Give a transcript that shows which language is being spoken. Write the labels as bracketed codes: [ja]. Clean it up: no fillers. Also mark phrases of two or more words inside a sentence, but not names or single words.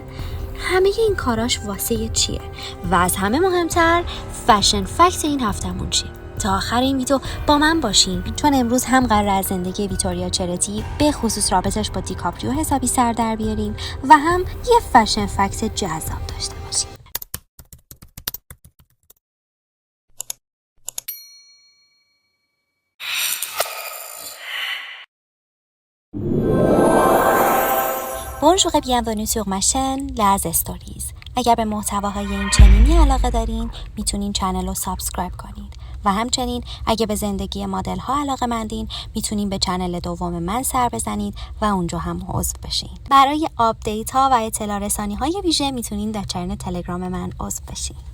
[fa] همه این کاراش واسه چیه؟ و از همه مهمتر [en] fashion fact [fa] این هفتمون چیه؟ تا آخر این ویدیو با من باشین، چون امروز هم قراره از زندگی ویتوریا چرتی به خصوص رابطش با دیکاپریو حسابی سر در بیاریم و هم یه [en] fashion fact [fa] جذاب داشته باشیم. [fr] Bonjour et bienvenue sur ma chaîne Laz Stories. [fa] اگر به محتواهای این چنینی علاقه دارین میتونین چنل رو سابسکرایب کنین و همچنین اگه به زندگی مدل ها علاقه مندین میتونین به چنل دوم من سر بزنید و اونجا هم عضو بشین. برای آپدیت ها و اطلاع رسانی های ویژه میتونین در چنل تلگرام من عضو بشین.